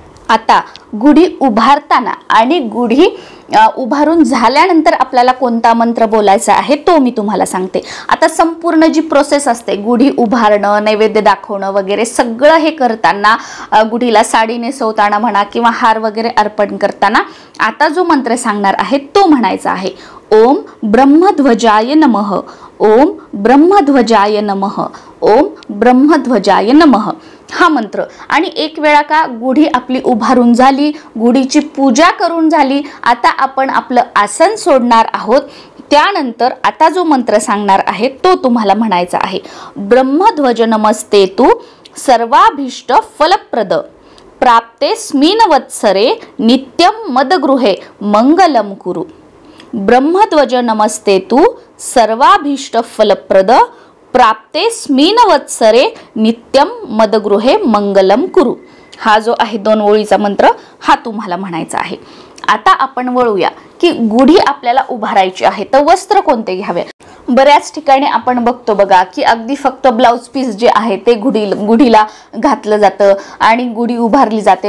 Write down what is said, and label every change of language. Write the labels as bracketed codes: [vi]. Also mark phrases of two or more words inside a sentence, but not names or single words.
[mr] आता गुढी उभारताना आणि गुढी उभारून झाल्यानंतर आपल्याला कोणता मंत्र बोलायचा आहे तो मी तुम्हाला सांगते। आता संपूर्ण जी प्रोसेस असते गुढी उभारणं, नैवेद्य दाखवणं वगैरे सगळं हे करताना, गुढीला साडी नेसवताना म्हणा किंवा हार वगैरे अर्पण करताना आता जो मंत्र सांगणार आहे तो म्हणायचा आहे [sa] ओम ब्रह्मध्वजाय नमः, ओम ब्रह्मध्वजाय नमः, ओम ब्रह्मध्वजाय नमः [mr] हा मंत्र। आणि एक वेळा का गुढी आपली उभारून झाली, गुढीची पूजा करून झाली, आता आपण आपलं आसन सोडणार आहोत। त्यानंतर आता जो मंत्र सांगणार आहे तो तुम्हाला म्हणायचा आहे [sa] ब्रह्मध्वज नमस्तेतु सर्वाभीष्ट फलप्रद प्राप्तेस्मिन् वत्सरे नित्यं मदगृहे मंगलम कुरु। ब्रह्मध्वज नमस्तेतु सर्वाभीष्ट फलप्रद प्राप्तेस्मिन् वत्सरे नित्यं मदगृहे मंगलम कुरु। [mr] हा जो आहे 2 ओळीचा मंत्र हा तुम्हाला म्हणायचा आहे। आता आपण वळूया की गुढी आपल्याला उभारायची आहे तर वस्त्र कोणते घ्यावे। बऱ्याच ठिकाणी आपण बघतो बघा की अगदी फक्त [en] blouse piece [mr] जे आहे ते गुढीला घातलं जातं आणि गुढी उभारली जाते।